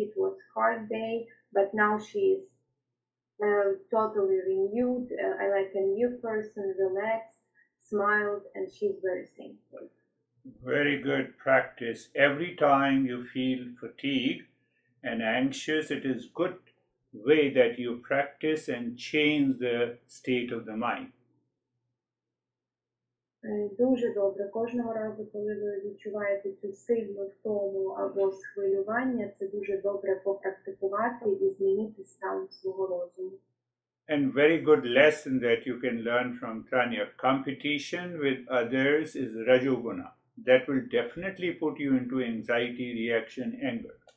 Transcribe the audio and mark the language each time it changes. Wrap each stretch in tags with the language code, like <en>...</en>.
<en>It was a hard day, but now she is totally renewed, like a new person, relaxed, smiled, and she's very thankful. Very good practice. Every time you feel fatigue and anxious, it is good way that you practice and change the state of the mind.</en> <uk>Дуже добре. Кожного разу, коли ви відчуваєте цю сильну втому або схвилювання, це дуже добре попрактикувати і змінити стан свого розуму.</uk> <en>And very good lesson that you can learn from Tanya. Competition with others is Rajoguna. That will definitely put you into anxiety, reaction, anger.</en>